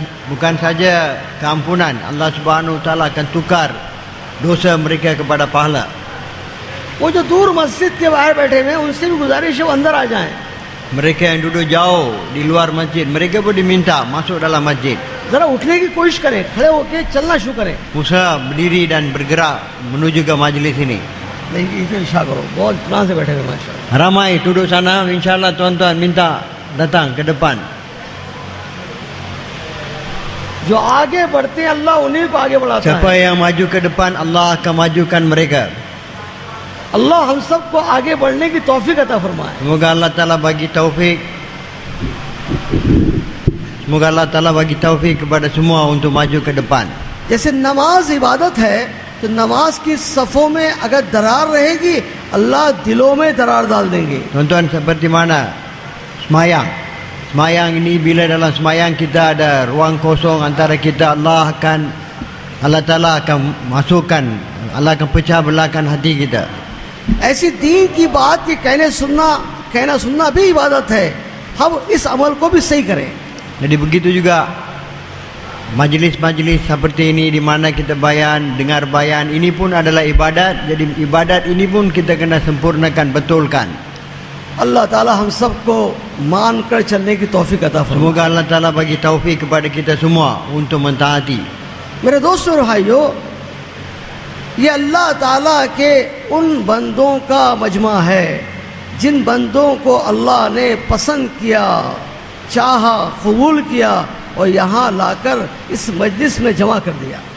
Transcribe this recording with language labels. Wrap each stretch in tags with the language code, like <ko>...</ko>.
<ms>Bukan saja keampunan, Allah Subhanahu wa taala akan tukar dosa mereka kepada pahala.</ms> <hi>वो जो दूर मस्जिद के बाहर बैठे हुए हैं उनसे भी गुजारिश है वो अंदर आ जाएं।</hi> <ms>Mereka yang duduk jauh di luar masjid, mereka pun diminta masuk dalam masjid.</ms> <hi>जरा उठने की कोशिश करें, खड़े होके चलना शुरू करें।</hi> <ms>Usaha berdiri dan bergerak menuju ke majlis ini.</ms> <hi>नहीं इसे इशारा करो, बहुत इत्मीनान से बैठे हुए माशाअल्लाह।</hi> <ms>Ramai duduk sana, insyaAllah tuan-tuan minta datang ke depan.</ms> <hi>जो आगे बढ़ते हैं अल्लाह उन्हीं को आगे बढ़ाता</hi> <ms>Siapa</ms> <hi>है।</hi> <ms>yang maju ke depan, Allah akan majukan mereka.</ms> <hi>अल्लाह हम सबको आगे बढ़ने की तौफीक अता फरमाए।</hi> <ms>Semoga Allah Ta'ala bagi taufik. Semoga Allah Ta'ala bagi taufik kepada semua untuk maju ke depan.</ms> <hi>जैसे नमाज इबादत है तो नमाज की सफ़ों में अगर दरार रहेगी अल्लाह दिलों में दरार डाल देंगे।</hi> <ms>Tuan-tuan, seperti mana semayang. semayang ini, bila dalam semayang kita ada ruang kosong antara kita, Allah Ta'ala akan masukkan, Allah akan pecah belahkan hati kita.</ms> <hi>ऐसी दीन की बात की कहना सुनना भी इबादत है। हम इस अमल को भी सही करें।</hi> <ms>Jadi begitu juga majlis-majlis seperti ini di mana kita bayan, dengar bayan, ini pun adalah ibadat. Jadi ibadat ini pun kita kena sempurnakan, betulkan.</ms> <hi>अल्लाह ताला हम सबको मान कर चलने की तौफीक अता फरमाए।</hi> <ms>Semoga Allah Ta'ala bagi taufik kepada kita semua untuk mentaati.</ms> <hi>मेरे दोस्तों और भाइयों, ये अल्लाह ताला के उन बंदों का मजमा है जिन बंदों को अल्लाह ने पसंद किया, चाहा, कबूल किया और यहाँ लाकर इस मजलिस में जमा कर दिया।</hi>